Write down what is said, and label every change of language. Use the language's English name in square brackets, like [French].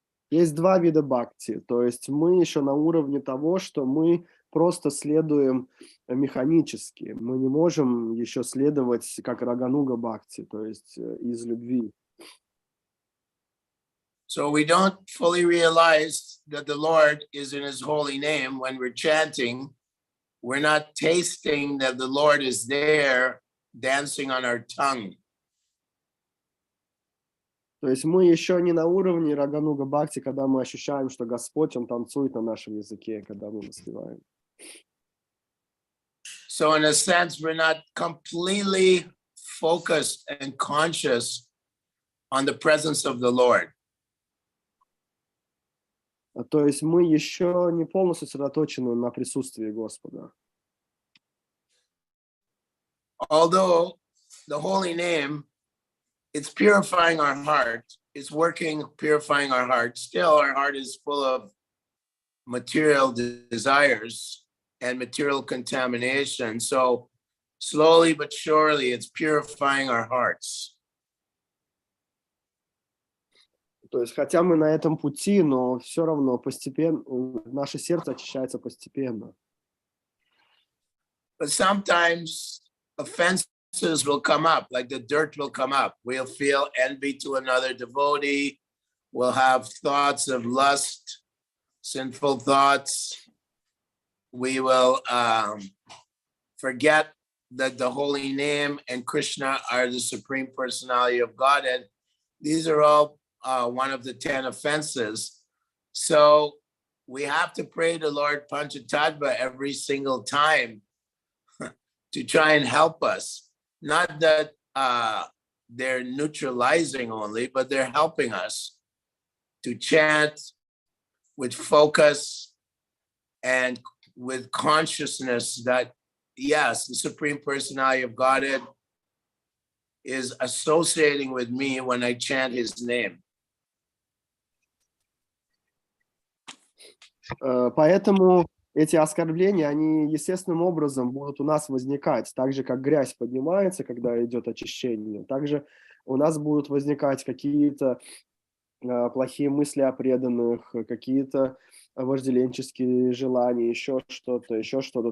[Russian] Есть два вида бхакти, то есть мы еще на уровне того, что мы просто следуем механически. Мы не можем еще следовать как рагануга бхакти, то есть из любви. [English] So we don't fully realize that the Lord is in his holy name when we're chanting. We're not tasting that the Lord is there dancing on our tongue. [Russian] То есть мы еще не на уровне рагануга бхакти, когда мы ощущаем, что Господь, Он танцует на нашем языке, когда мы воспеваем. [English] So in a sense, we're not completely focused and conscious on the presence of the Lord. [Russian] То есть мы еще не полностью сосредоточены на присутствии Господа. [English] Although the holy name, it's purifying our heart, it's working, purifying our heart. Still, our heart is full of material desires and material contamination. So slowly but surely, it's purifying our hearts. [Russian] То есть, хотя мы на этом пути, но все равно постепенно наше сердце очищается постепенно. [English] But sometimes offenses will come up, like the dirt will come up. We'll feel envy to another devotee. We'll have thoughts of lust, sinful thoughts. We will forget that the holy name and Krishna are the Supreme Personality of Godhead. These are all one of the 10 offenses. So we have to pray to Lord Panchatattva every single time to try and help us. Not that they're neutralizing only, but they're helping us to chant with focus and with consciousness that, yes, the Supreme Personality of Godhead is associating with me when I chant his name. [Russian] Поэтому эти оскорбления, они естественным образом будут у нас возникать, так же, как грязь поднимается, когда идет очищение. Также у нас будут возникать какие-то плохие мысли о преданных, какие-то вожделенческие желания, еще что-то.